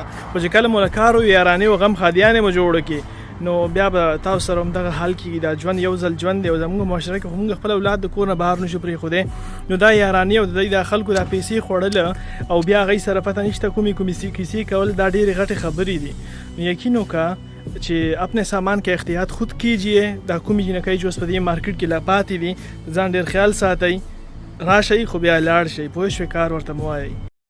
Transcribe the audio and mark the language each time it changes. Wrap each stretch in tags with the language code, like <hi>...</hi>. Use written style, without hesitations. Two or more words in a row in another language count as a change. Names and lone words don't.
<ps>خو چې کله مو له کار وي، یارانې او غم خادیانې مو جوړه کړي، نو بیا به تاسو سره همدغه حال کېږي. دا ژوند یو ځل ژوند دی او زموږ معاشره کې خو موږ خپل اولاد د کور نه بهر نشو پرېښودی. نو دا یارانې او د دوی د خلکو دا پیسې خوړله او بیا هغوی سره پته نشته کومې کیسې کول، دا ډېرې غټې خبرې دي. نو یقین وکړه چې</ps> <ur>اپنے سامان کا احتیاط خود کیجیے.</ur> <ps>دا کومې جنکۍ چې اوس په دې مارکیټ کې لا پاتې دي، ځان ډېر خیال ساتئ. راشئ خو بیا لاړ شئ، پوه شوې، کار ورته مه وایئ.</ps>